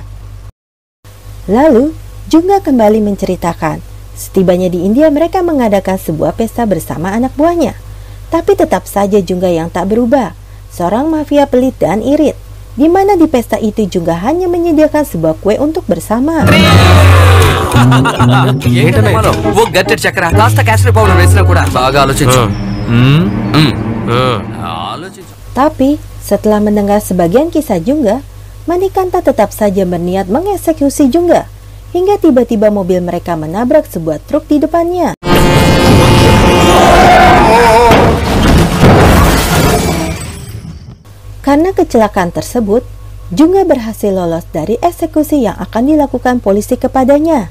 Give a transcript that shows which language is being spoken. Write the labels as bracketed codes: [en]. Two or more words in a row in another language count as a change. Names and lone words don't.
[id] Lalu, Jungga kembali menceritakan, setibanya di India mereka mengadakan sebuah pesta bersama anak buahnya. Tapi tetap saja Jungga yang tak berubah, seorang mafia pelit dan irit, di mana di pesta itu Jungga hanya menyediakan sebuah kue untuk bersama. [te] ఓ గట్టెడ్ చక్కెర కాస్త [en] castor powder [te] వేసినా కూడా బాగా ఆలోచించు. [id] Tapi, setelah mendengar sebagian kisah Jungga, Manikanta tetap saja berniat mengeksekusi Jungga, hingga tiba-tiba mobil mereka menabrak sebuah truk di depannya. Karena kecelakaan tersebut, Jungga berhasil lolos dari eksekusi yang akan dilakukan polisi kepadanya.